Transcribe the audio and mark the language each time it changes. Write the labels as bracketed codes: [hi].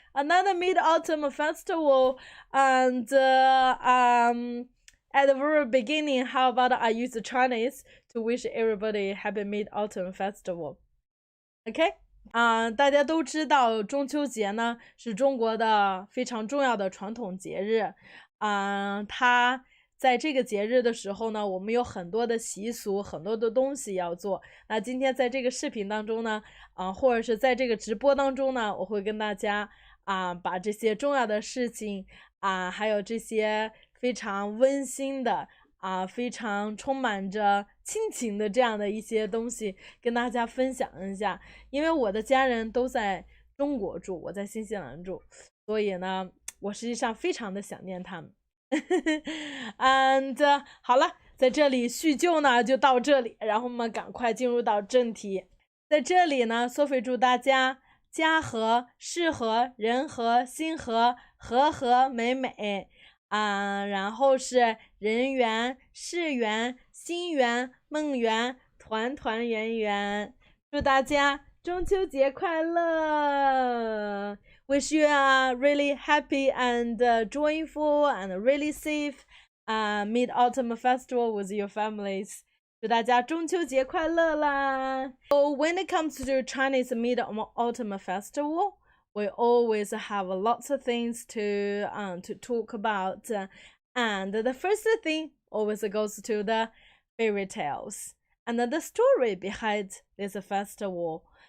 [en] Another Mid-Autumn Festival. And at the very beginning, how about I use the Chinese to wish everybody happy Mid-Autumn Festival? Okay? [zh] 大家都知道中秋节呢是中国的非常重要的传统节日。它在这个节日的时候呢，我们有很多的习俗，很多的东西要做。那今天在这个视频当中呢，或者是在这个直播当中呢，我会跟大家把这些重要的事情还有这些非常温馨的非常充满着亲情的这样的一些东西跟大家分享一下。因为我的家人都在中国住，我在新西兰住，所以呢，我实际上非常的想念他们。 [en] And [zh] 好了，在这里叙旧呢就到这里，然后我们赶快进入到正题。在这里呢 Sophie 祝大家家和、事和、人和、心和、和和美美。然后是人圆、事圆、心圆、梦圆、团团圆圆。祝大家中秋节快乐 ！ [en] Wish you a really happy and joyful and really safe Mid-Autumn Festival with your families. [zh] 祝大家中秋节快乐啦 ！ [en] So when it comes to Chinese Mid-Autumn Festival, we always have lots of things to talk about, and the first thing always goes to the fairy tales and the story behind this festival.